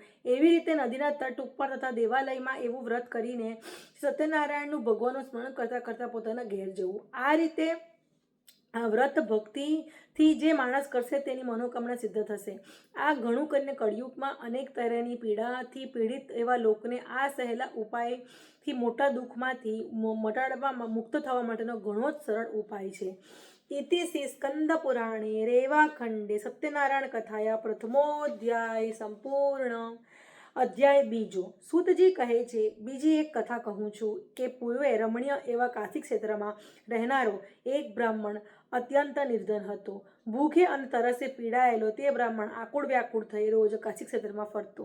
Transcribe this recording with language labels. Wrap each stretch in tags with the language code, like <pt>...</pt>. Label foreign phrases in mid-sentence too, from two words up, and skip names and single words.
<gu>એવી રીતે નદીના તટ ઉપર તથા દેવાલયમાં એવું વ્રત કરીને સત્યનારાયણનું ભગવાનનું સ્મરણ કરતા કરતા પોતાના ઘેર જવું. આ વ્રત ભક્તિથી જે માણસ કરશે તેની મનોકામના સિદ્ધ થશે. આ ઘણું કરીને કળિયુગમાં અનેક તરહની પીડાથી પીડિત એવા લોકોને આ સહેલા ઉપાયથી મોટા દુઃખમાંથી મટાડવામાં મુક્ત થવા માટેનો ઘણો જ સરળ ઉપાય છે.</gu> <sa>इति श्री स्कंद पुराणे रेवाखंडे सत्यनारायण कथाया प्रथमोध्याय संपूर्ण.</sa> <gu>અધ્યાય બીજો. સૂતજી કહે છે, બીજી એક કથા કહું છું કે પૂર્વે રમણીય એવા કાશી ક્ષેત્રમાં રહેનારો એક બ્રાહ્મણ અત્યંત નિર્ધન હતો. ભૂખે અને તરસે પીડાયેલો તે બ્રાહ્મણ આકુળ વ્યાકુળ થઈ રોજ કાશી ક્ષેત્રમાં ફરતો.</gu>